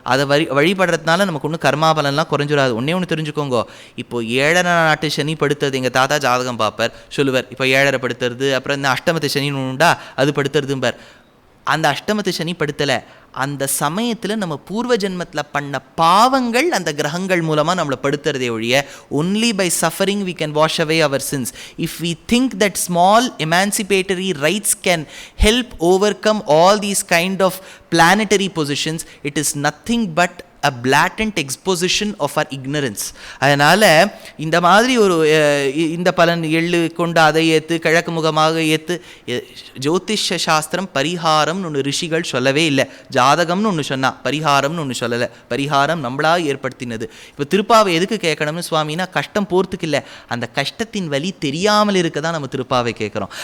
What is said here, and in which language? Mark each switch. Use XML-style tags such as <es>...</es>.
<ta>அதை வழிபடுறதுனால நமக்கு ஒன்றும் கர்மாபலன்லாம் குறைஞ்சிடாது. ஒன்று தெரிஞ்சுக்கோங்க, இப்போ 7 நாட்டு சனி படுத்துறது எங்கள் தாத்தா ஜாதகம் பார்ப்பார், சொல்லுவார் இப்போ 7 படுத்துறது, அப்புறம் இந்த அஷ்டமத்து சனின்னு உண்டா அது படுத்துறதும்பார். அந்த அஷ்டமத்து சனி படுத்தலை, அந்த சமயத்தில் நம்ம பூர்வ ஜென்மத்தில் பண்ண பாவங்கள் அந்த கிரகங்கள் மூலமாக நம்மளை படுத்துறதே ஒழிய</ta> <en>only by suffering we can wash away our sins. If we think that small emancipatory rites can help overcome all these kind of planetary positions, it is nothing but a blatant exposition of our ignorance.</en> <ta>அதனால் இந்த மாதிரி ஒரு இந்த பலன் எள்ளு கொண்டு அதை ஏற்று கிழக்கு முகமாக ஏற்று ஜோதிஷ சாஸ்திரம் பரிகாரம்னு ஒன்று ரிஷிகள் சொல்லவே இல்லை. ஜாதகம்னு ஒன்று சொன்னால் பரிகாரம்னு ஒன்று சொல்லலை. பரிகாரம் நம்மளாக ஏற்படுத்தினது. இப்போ திருப்பாவை எதுக்கு கேட்கணும்னு சுவாமினா கஷ்டம் போகிறதுக்கு இல்லை, அந்த கஷ்டத்தின் வலி தெரியாமல் இருக்க தான் நம்ம திருப்பாவை கேட்குறோம்.</ta>